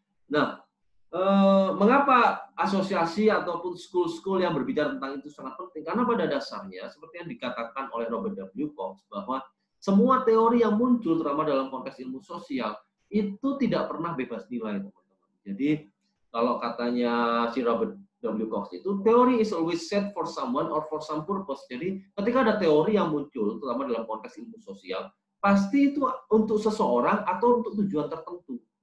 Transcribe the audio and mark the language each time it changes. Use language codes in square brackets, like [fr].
[id] Nah, mengapa asosiasi ataupun school-school yang berbicara tentang itu sangat penting? Karena pada dasarnya, seperti yang dikatakan oleh Robert W. Cox, bahwa semua teori yang muncul, terutama dalam konteks ilmu sosial, itu tidak pernah bebas nilai, teman-teman. Jadi, kalau katanya si Robert W. [en] Cox [id] itu, teori [en] is always set for someone or for some purpose. [id] Jadi, ketika ada teori yang muncul, terutama dalam konteks ilmu sosial, pasti itu untuk seseorang atau untuk tujuan tertentu.